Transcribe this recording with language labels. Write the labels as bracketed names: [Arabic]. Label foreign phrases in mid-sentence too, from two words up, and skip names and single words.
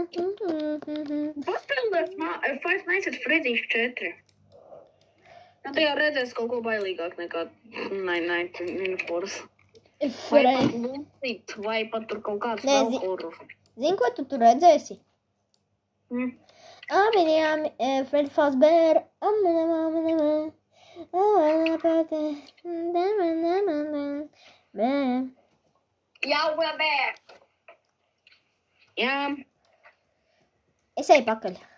[Latvian] Paspēlēt Five Nights at Freddy's 4. Ja tu jau redzēsi kaut ko bailīgāk nekā Night Minifors. Vai pat Lucid, vai pat tur kaut kāds vēl horror. Zini, ko tu tur redzēsi? Fred Fazbear. [English] Yeah, we're back. [Latvian] Jā. Es eju pakaļ.